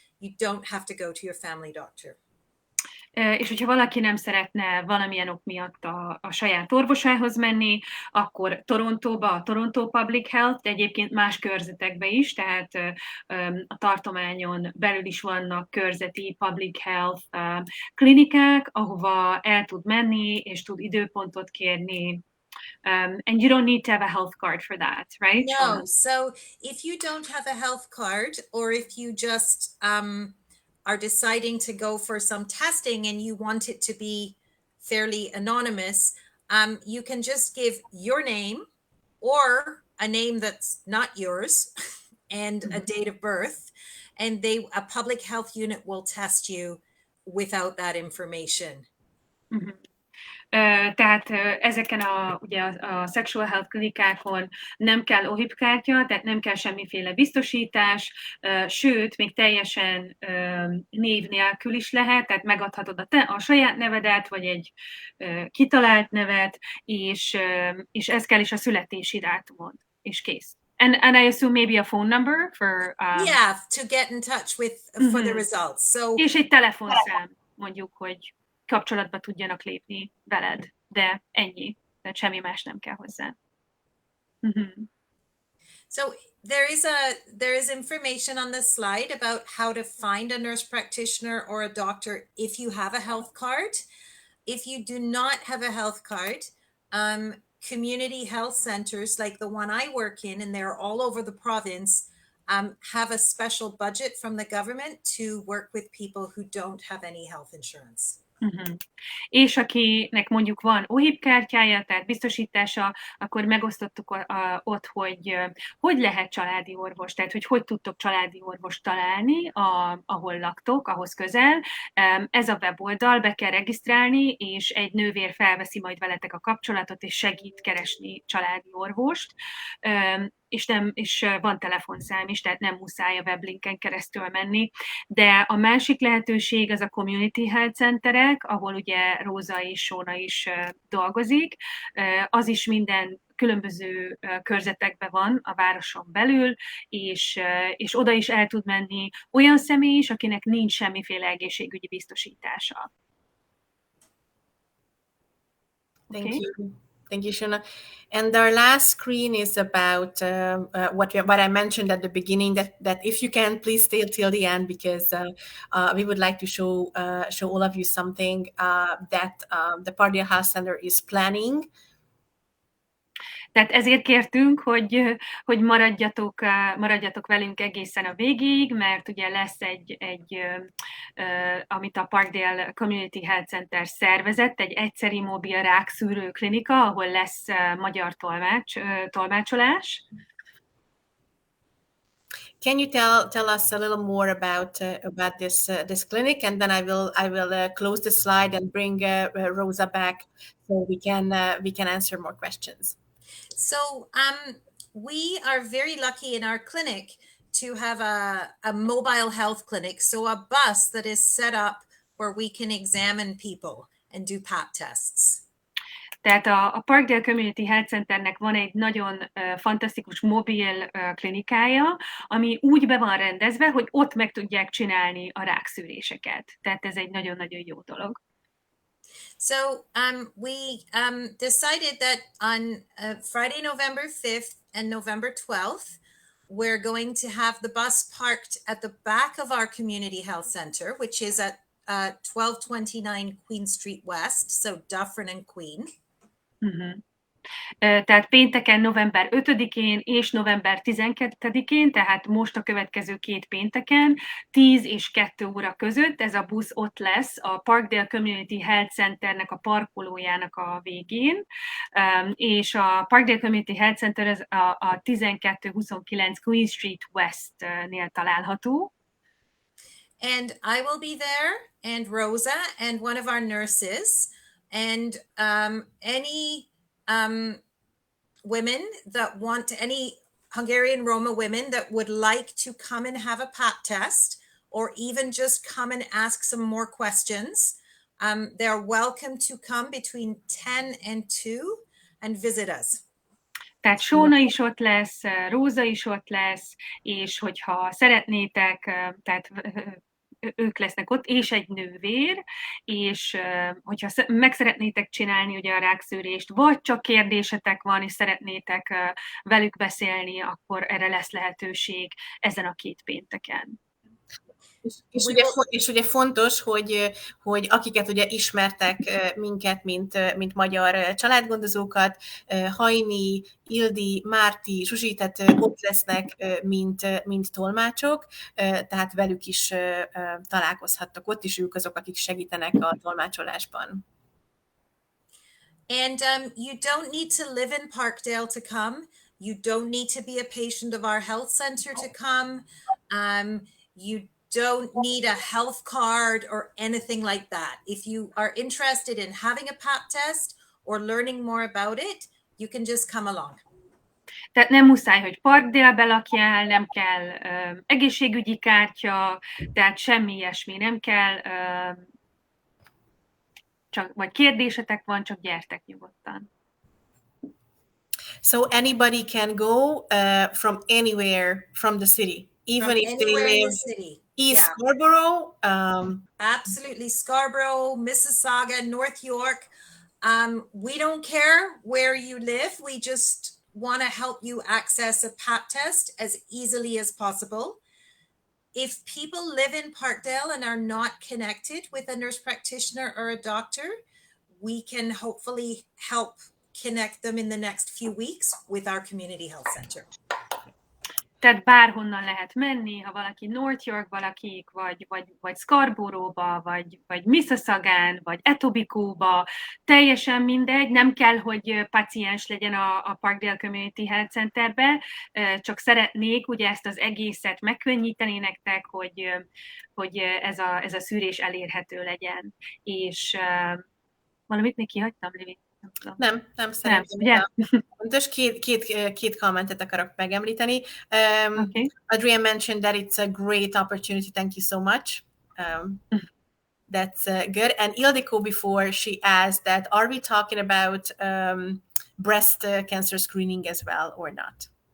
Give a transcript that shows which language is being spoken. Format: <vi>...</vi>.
<en>You don't have to go to your family doctor.</en> <hu>És hogyha valaki nem szeretne valamilyen ok miatt a saját orvosához menni, akkor Torontóba a Toronto Public Health, de egyébként más körzetekbe is, tehát a tartományon belül is vannak körzeti public health klinikák, ahova el tud menni, és tud időpontot kérni.</hu> <en>And you don't need to have a health card for that, right? No, so if you don't have a health card, or if you just are deciding to go for some testing and you want it to be fairly anonymous, you can just give your name or a name that's not yours and a date of birth, and a public health unit will test you without that information. Mm-hmm.</en> <hu>Tehát ezeken ugye a sexual health klinikákon nem kell OHIP kártya, tehát nem kell semmiféle biztosítás, sőt, még teljesen név nélkül is lehet, tehát megadhatod a saját nevedet, vagy egy kitalált nevet, és ez kell is a születési dátumod, és kész.</hu> <en>And I assume maybe a phone number for... yeah, to get in touch with for the results. So,</en> <hu>és egy telefonszám, mondjuk, hogy kapcsolatba tudjanak lépni veled, de ennyi, tehát semmi más nem kell hozzá. Mm-hmm.</hu> <en>So there is information on this slide about how to find a nurse practitioner or a doctor if you have a health card. If you do not have a health card, community health centers like the one I work in, and they're all over the province, have a special budget from the government to work with people who don't have any health insurance. Uh-huh.</en> <hu>És akinek mondjuk van OHIP kártyája, tehát biztosítása, akkor megosztottuk ott, hogy lehet családi orvos, tehát hogy tudtok családi orvost találni, ahol laktok, ahhoz közel. Ez a weboldal, be kell regisztrálni, és egy nővér felveszi majd veletek a kapcsolatot, és segít keresni családi orvost. És van telefonszám is, tehát nem muszáj a weblinken keresztül menni, de a másik lehetőség az a community health centerek, ahol ugye Róza és Sóna is dolgozik, az is minden különböző körzetekben van a városon belül, és oda is el tud menni olyan személy is, akinek nincs semmiféle egészségügyi biztosítása.</hu> <en>Thank you. Thank you, Shona. And our last screen is about what I mentioned at the beginning, that if you can, please stay till the end, because we would like to show all of you something that the Pardale Health Center is planning.</en> <hu>Tehát ezért kértünk, hogy maradjatok velünk egészen a végig, mert ugye lesz egy amit a Parkdale Community Health Center szervezett, egy egyszeri mobil rákszűrő klinika, ahol lesz magyar tolmácsolás.</hu> <en>Can you tell us a little more about this clinic, and then I will close the slide and bring Rosa back so we can answer more questions. So we are very lucky in our clinic to have a mobile health clinic, so a bus that is set up where we can examine people and do pap tests.</en> <hu>Tehát a Parkdale Community Health Centernek van egy nagyon fantasztikus mobil klinikája, ami úgy be van rendezve, hogy ott meg tudják csinálni a rákszűréseket. Tehát ez egy nagyon-nagyon jó dolog.</hu> <en>So we decided that on Friday, November 5th and November 12th, we're going to have the bus parked at the back of our community health center, which is at 1229 Queen Street West, so Dufferin and Queen. Uh-huh.</en> <hu>Tehát pénteken november 5-én és november 12-én, tehát most a következő 2 pénteken, 10 és 2 óra között ez a busz ott lesz a Parkdale Community Health Centernek a parkolójának a végén, és a Parkdale Community Health Center az a 1229 Queen Street West-nél található.</hu> <en>And I will be there, and Rosa, and one of our nurses, and any women that want, any Hungarian Roma women that would like to come and have a pap test, or even just come and ask some more questions, they're welcome to come between 10 and 2 and visit us.</en> <hu>Tehát Sóna is ott lesz, Róza is ott lesz, és hogyha szeretnétek, tehát ők lesznek ott, és egy nővér, és hogyha meg szeretnétek csinálni ugye a rákszűrést, vagy csak kérdésetek van, és szeretnétek velük beszélni, akkor erre lesz lehetőség ezen a 2 pénteken. És ugye fontos, hogy akiket ugye ismertek minket, mint magyar családgondozókat, Hajni, Ildi, Márti, Zsuzsi, tehát ott lesznek, mint tolmácsok, tehát velük is találkozhattak ott, és ők azok, akik segítenek a tolmácsolásban.</hu> <en>And you don't need to live in Parkdale to come. You don't need to be a patient of our health center to come. You don't need a health card or anything like that. If you are interested in having a pap test or learning more about it, you can just come along.</en> <hu>Tehát nem muszáj, hogy Parkdale-be lakjál, nem kell egészségügyi kártya, tehát semmi ilyesmi nem kell, csak vagy kérdésetek van, csak gyertek nyugodtan.</hu> <en>So anybody can go from anywhere from the city, even From if they anywhere in live the city. East Yeah. Scarborough. Absolutely. Scarborough, Mississauga, North York. We don't care where you live. We just want to help you access a pap test as easily as possible. If people live in Parkdale and are not connected with a nurse practitioner or a doctor, we can hopefully help connect them in the next few weeks with our community health center.</en> <hu>Tehát bárhonnan lehet menni, ha valaki North Yorkba lakik, vagy Scarborough-ba, vagy Mississauga-n, vagy Etobicoke-ba, teljesen mindegy, nem kell, hogy paciens legyen a Parkdale Community Health Centerbe, csak szeretnék ugye ezt az egészet megkönnyíteni nektek, hogy ez a szűrés elérhető legyen. És valamit még kihagytam, Livi? Nem szerintem. Fontos, két kommentet akarok megemlíteni.</hu> <en>Okay. Adrian mentioned that it's a great opportunity. Thank you so much. That's good. And Ildiko, before she asked that, are we talking about breast cancer screening as well or not?</en>